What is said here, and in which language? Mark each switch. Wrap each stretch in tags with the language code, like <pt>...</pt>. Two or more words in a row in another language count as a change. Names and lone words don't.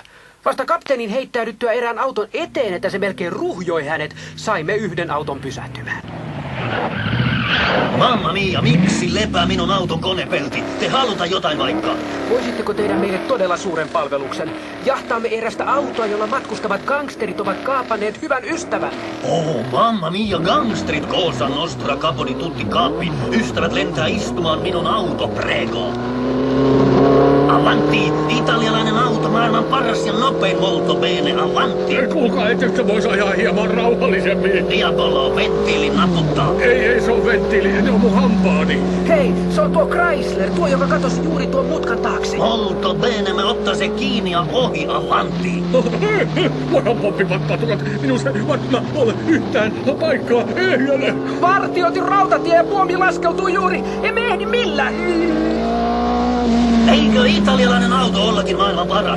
<fi>Vasta kapteenin heittäydyttyä erään auton eteen, että se melkein ruhjoi hänet, saimme yhden auton pysähtymään.</fi> <it>Mamma mia,</it> <fi>miksi lepää minun auton konepelti? Te haluta jotain vaikka. Voisitteko tehdä meille todella suuren palveluksen? Jahtaamme erästä autoa, jolla matkustavat gangsterit ovat kaapanneet hyvän ystävän.</fi> <it>Oh, mamma mia, gangsterit cosa nostra caponi tutti capi.</it> <fi>Ystävät lentää istumaan minun auto, prego. Avanti, italialainen auto, maailman paras ja nopein</fi> <it>molto bene avanti.</it> <fi>Kuulkaa, ettekö te vois ajaa hieman rauhallisemmin? Diabolo, venttiili naputtaa. Ei se on venttiili, ne on mun hampaani. Hei, se on tuo Chrysler, tuo joka katosi juuri tuon mutkan taakse.</fi> <it>Molto bene,</it> <fi>me ottaa se kiinni ja ohi avanti. Voidaan poppipatpatukat, minusta ei varmaan ole yhtään paikkaa. Ei ole. Vartioitin rautatie ja puomi laskeutuu juuri. Emme ehdi millään. Eikö italialainen auto ollakin maailman paras?</fi>